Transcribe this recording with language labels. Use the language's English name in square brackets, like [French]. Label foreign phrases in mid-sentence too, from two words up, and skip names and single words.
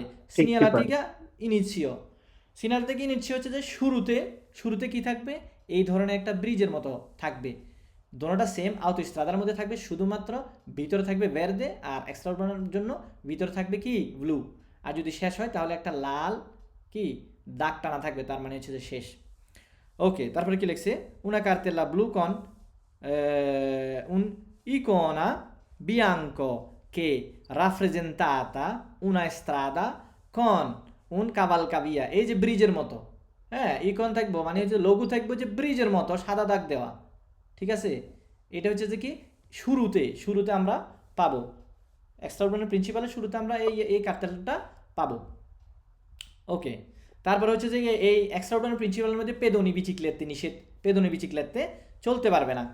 [Italian] segnaletica inizio, segnaletica inizio [Bangla] হচ্ছে যে শুরুতে কি থাকবে, এই ধরনের একটা ব্রিজের মতো থাকবে, দোনোটা সেম আউটোস্ট্রাদার মধ্যে থাকবে, শুধুমাত্র ভিতরে থাকবে ভেরদে, আর এক্সট্রাঅর্ডিনারির জন্য ভিতরে থাকবে কি ব্লু। আর যদি শেষ হয় তাহলে একটা লাল কি দাগ টানা থাকবে, তার মানে হচ্ছে যে শেষ। ওকে, তারপরে কি লিখছে, [Italian] una cartella blu con un icona bianco che rappresentata una strada con un cavalcavia, [Bangla] এই যে ব্রিজের মতো, হ্যাঁ ইকন থাকবো মানে হচ্ছে লঘু থাকবো যে ব্রিজের মতো সাদা দাগ দেওয়া। ঠিক আছে, এটা হচ্ছে যে কি শুরুতে আমরা পাবো, [Italian] extraordinari principale [Bangla] শুরুতে আমরা এই কার্টেলটা পাবো। ওকে, তারপরে হচ্ছে যে এই [Italian] extraordinari principale [Bangla] মধ্যে [Italian] pedoni biciclette [Bangla] নিষেধ, [Italian] pedoni biciclette [Bangla] চলতে পারবে না।